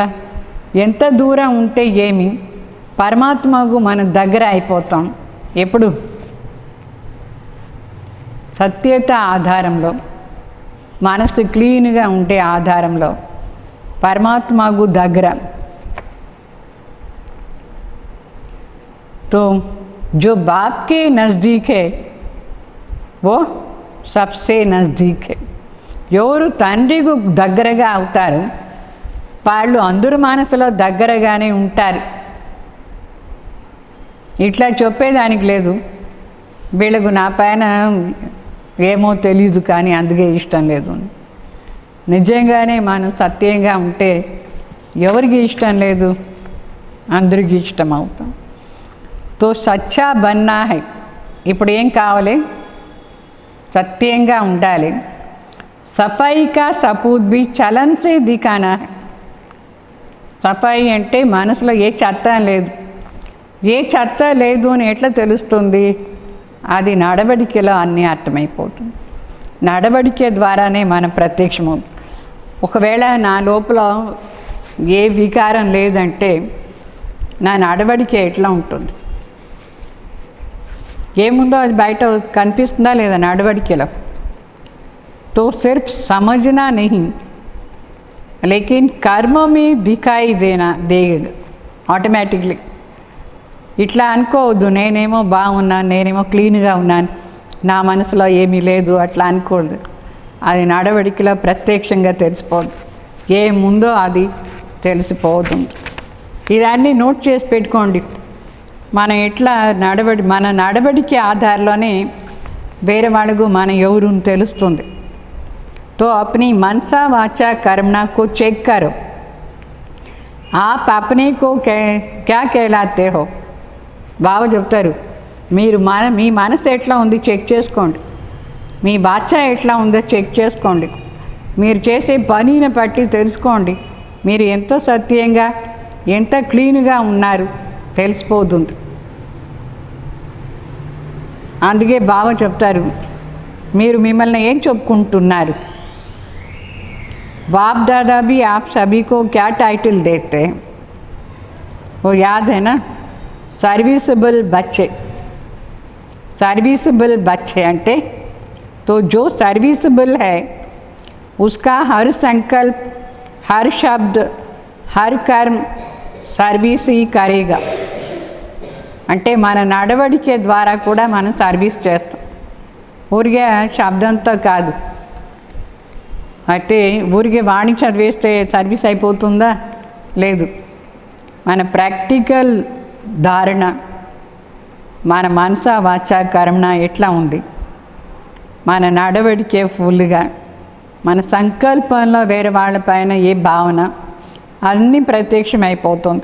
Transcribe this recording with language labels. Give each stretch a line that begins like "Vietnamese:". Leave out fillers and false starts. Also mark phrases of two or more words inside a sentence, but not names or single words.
Telugu: ఎంత దూరం ఉంటే ఏమి, పరమాత్మకు మన దగ్గర అయిపోతాం. ఎప్పుడు? సత్యత ఆధారంలో, మనసు క్లీన్గా ఉంటే ఆధారంలో పరమాత్మకు దగ్గర.
Hindi: तो जो बाप के नज़दीक है वो सबसे नज़दीक है.
Telugu: ఎవరు తండ్రికి దగ్గరగా అవుతారు వాళ్ళు అందరూ మనసులో దగ్గరగానే ఉంటారు. ఇట్లా చెప్పేదానికి లేదు, వీళ్ళకు నా పైన ఏమో తెలీదు కానీ అందుకే ఇష్టం లేదు. నిజంగానే మనం సత్యంగా ఉంటే ఎవరికి ఇష్టం లేదు, అందరికీ ఇష్టం అవుతాం.
Hindi: तो सच्चा बनना है.
Telugu: ఇప్పుడు ఏం కావాలి? సత్యంగా ఉండాలి.
Hindi: सफ़ाई का सबूत भी चलन से दिखाना है.
Telugu: సఫాయి అంటే మనసులో ఏ చెత్త లేదు. ఏ చెత్త లేదు అని ఎట్లా తెలుస్తుంది? అది నడవడికలో అన్నీ అర్థమైపోతుంది. నడవడిక ద్వారానే మనం ప్రత్యక్షమవుతుంది. ఒకవేళ నా లోపల ఏ వికారం లేదంటే నా నడవడిక ఎట్లా ఉంటుంది? ఏముందో అది బయట కనిపిస్తుందా లేదా నడవడికలో?
Hindi: तो सिर्फ़ సమझना नहीं लेकिन कर्म में दिखाई देगा ఆటోమేటిక్లీ.
Telugu: ఇట్లా అనుకోవద్దు, నేనేమో బాగున్నాను, నేనేమో క్లీన్గా ఉన్నాను, నా మనసులో ఏమీ లేదు, అట్లా అనుకోవద్దు. అది నడవడికలో ప్రత్యక్షంగా తెలిసిపోదు. ఏముందో అది తెలిసిపోతుంది. ఇదన్నీ నోట్ చేసి పెట్టుకోండి. మనం ఎట్లా మన నడవడికి ఆధారంలోనే వేరే వాళ్ళకు మన ఎవరు తెలుస్తుంది.
Hindi: तो अपनी मनसा वाचा कर्मणा को चेक करो. आप अपने को क्या कहलाते हो?
Telugu: బావ చెప్తారు, మీరు మీ మనసు ఎట్లా ఉంది చెక్ చేసుకోండి, మీ వాచ ఎట్లా ఉందో చెక్ చేసుకోండి, మీరు చేసే పనిని బట్టి తెలుసుకోండి, మీరు ఎంత సత్యంగా ఎంత క్లీన్గా ఉన్నారు తెలిసిపోతుంది. అందుకే బావ చెప్తారు, మీరు మిమ్మల్ని ఏం చెప్పుకుంటున్నారు?
Hindi: बाप दादा भी आप सभी को क्या टाइटल देते हैं? वो याद है ना? सर्विसेबल बच्चे. सर्विसेबल बच्चे అంటే तो जो सर्विसेबल है उसका हर संकल्प, हर शब्द, हर कर्म सर्विस ही करेगा.
Telugu: అంటే మన నడవడిక ద్వారా కూడా మనం సర్వీస్ చేస్తాం. ఊరికే శబ్దంతో కాదు. అయితే ఊరికే వాణి చదివేస్తే సర్వీస్ అయిపోతుందా? లేదు. మన ప్రాక్టికల్ ధారణ, మన మనస వాచ కర్మణ ఎట్లా ఉంది, మన నడవడికే ఫుల్గా, మన సంకల్పంలో వేరే వాళ్ళపైన ఏ భావన, అన్నీ ప్రత్యక్షమైపోతుంది.